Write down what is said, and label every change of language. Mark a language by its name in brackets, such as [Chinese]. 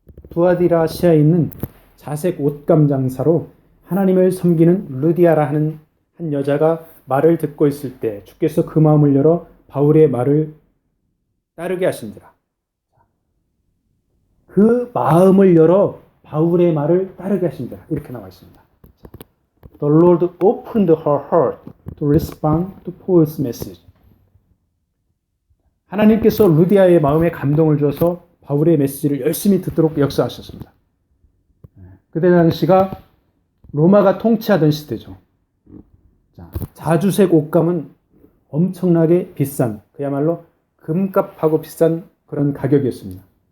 [Korean] 두아디라시아에 있는 자색 옷감 장사로 하나님을 섬기는 루디아라 하는 한 여자가 말을 듣고 있을 때 주께서 그 마음을 열어 바울의 말을 따르게 하신지라. 그 마음을 열어 바울의 말을 따르게 하신지라. 이렇게 나와 있습니다. [English] The Lord opened her heart to respond to Paul's message. [Korean] 하나님께서 루디아의 마음에 감동을 주어서 바울의 메시지를 열심히 듣도록 역사하셨습니다. 그때 당시가 로마가 통치하던 시대죠. 자, 자주색 옷감은 엄청나게 비싼, 그야말로 금값하고 비싼 그런 가격이었습니다.